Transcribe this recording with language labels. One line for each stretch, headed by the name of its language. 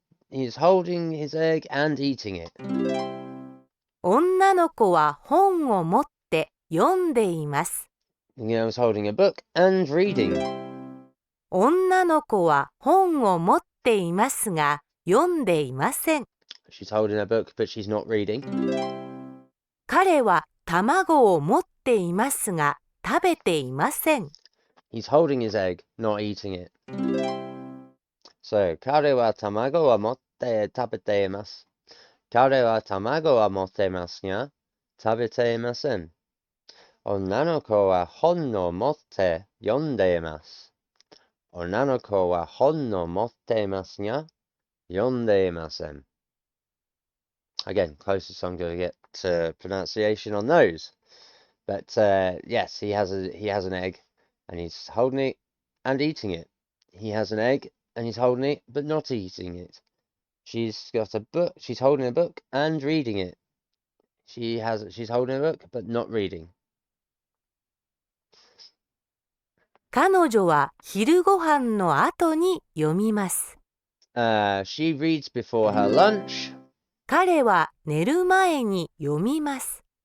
English: he's holding his egg and eating it.
Japanese: 女の子は本を持って読んでいます。
English: He's holding a book and reading.
Japanese: 女の子は本を持っていますが、読んでいません。
English: She's holding a book, but she's not reading.
Japanese: 彼は卵を持っていますが、食べていません。
English: He's holding his egg, not eating it.
Japanese: So, 彼は卵を持って食べています。彼は卵を持っていますが、食べていません。女の子は本を持って読んでいます。女の子は本を持っていますが、読んでいません。
English: Again, closest I'm going to get to pronunciation on those. But yes, he has an egg, and he's holding it and eating it. He has an egg, and he's holding it, but not eating it. She's got a book. She's holding a book and reading it. She's holding a book, but not reading.
Japanese: 彼女は昼ご飯の後に読みます。
English: She reads before her lunch.
Japanese: 彼は寝る前に読みます。